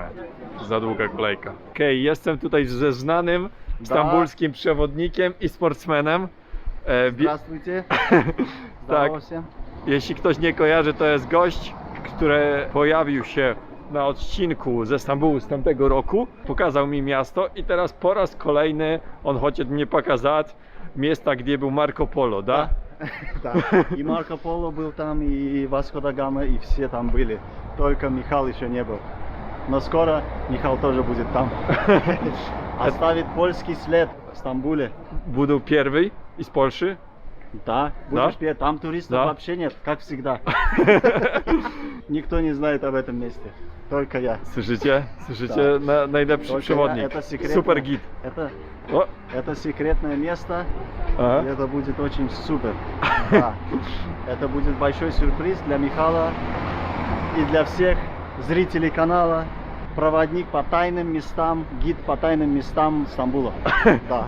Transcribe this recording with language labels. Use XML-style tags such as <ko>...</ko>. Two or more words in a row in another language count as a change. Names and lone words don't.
<pl>Za długa kolejka. Okej, jestem tutaj ze znanym stambulskim przewodnikiem i sportsmenem.</pl> <ru>Здравствуйте.</ru> <pl>Tak,</pl> <ru>Здорово всем.</ru> <pl>jeśli ktoś nie kojarzy, to jest gość, który pojawił się na odcinku ze Stambułu z tamtego roku. Pokazał mi miasto i teraz po raz kolejny on</pl> <ru>хочет мне показать место, где был Марко Поло, да? Да. И Марко Поло был там, и Васко да Гама, и все там были. Только Михал еще не был. Но скоро Михал тоже будет там. Оставит польский след в Стамбуле. Budu pierwszy i z Polski. Да, будешь петь. Там туристов Да. вообще нет, как всегда. Никто не знает об этом месте. Только я.</ru> <pl>Słyszycie? Słyszycie? Najlepszy</pl> <ru>Только</ru> <pl>przewodnik.</pl> <ru>я. Это секретное.</ru> <pl>Super git. O,</pl> <ru>Это секретное место.</ru> <pl>aha.</pl> <ru>И это будет очень супер. Да. Это будет большой сюрприз для Михала и для всех зрителей канала. Проводник по тайным местам, гид по тайным местам Стамбула. Да.</ru>